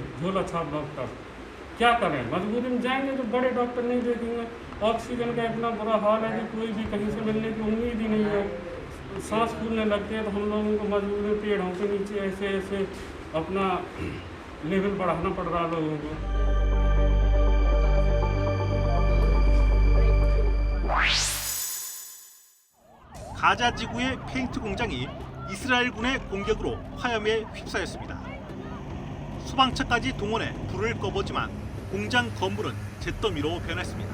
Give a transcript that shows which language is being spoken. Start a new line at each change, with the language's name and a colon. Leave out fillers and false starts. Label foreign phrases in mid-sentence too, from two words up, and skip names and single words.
Hindi: झोला छाप डॉक्टर क्या करें, मजबूरी में जाएंगे तो बड़े डॉक्टर नहीं देखेंगे। ऑक्सीजन का इतना बुरा हाल है कि कोई भी कहीं से मिलने की उम्मीद ही नहीं है। सांस फूलने लगते हैं तो हम लोगों को मजबूरी में पेड़ों के नीचे ऐसे ऐसे अपना लेवल बढ़ाना पड़ रहा है लोगों को।
Korean: 가자 지구의 페인트 공장이 이스라엘군의 공격으로 화염에 휩싸였습니다. 소방차까지 동원해 불을 꺼보지만 공장 건물은 잿더미로 변했습니다.